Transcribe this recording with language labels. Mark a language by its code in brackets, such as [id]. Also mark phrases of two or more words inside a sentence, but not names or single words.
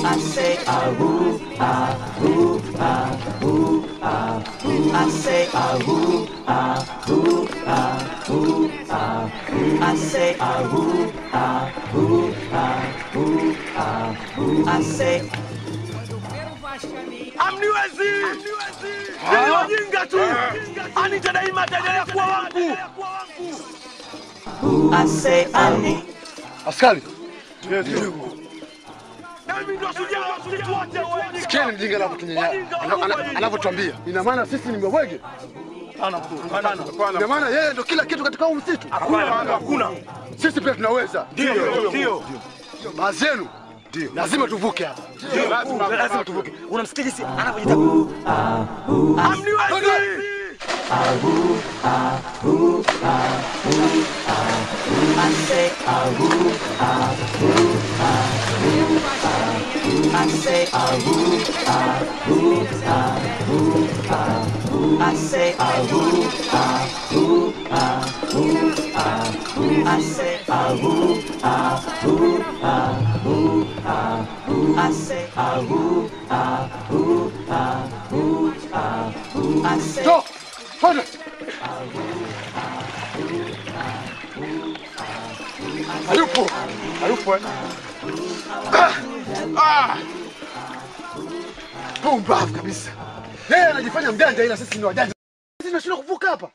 [en] I say ahoo, ahoo, ahoo, ahoo. I say ahoo, ahoo, ahoo, ahoo. I say ahoo, ahoo, ahoo, ahoo. I say [sw] amniwezi. Ni wajinga tu. Anita daima ataendelea kuwa wangu. [en] I say Ani. Askari. [sw] Mimi ndo shujaa wa msitu wote wa Enyika. Sikieni mjinga anavyotuambia. Ina maana sisi ni mbwege? Ina maana yeye ndo kila kitu katika huu msitu? Hakuna. Sisi pia tunaweza. Ndio. Baadhi yenu lazima tuvuke hapa. Lazima tuvuke. Unamsikia jinsi anavyojita? Amniwezi. Ahoo, ahoo, ahoo, ahoo. [en] I say ahoo, ahoo, ahoo, ahoo. I say ahoo, ahoo, ahoo, ahoo. I say ahoo, ahoo, ahoo, ahoo. I say ahoo, ahoo, ahoo, ahoo. I say ahoo, ahoo, ahoo, ahoo. I say Stop! Hold it! [sw] Hayupo! Hayupo! Pumbavu kabisa. Yeye anajifanya mjanja ila sisi ni wajanja. Sisi tunashindwa kuvuka hapa.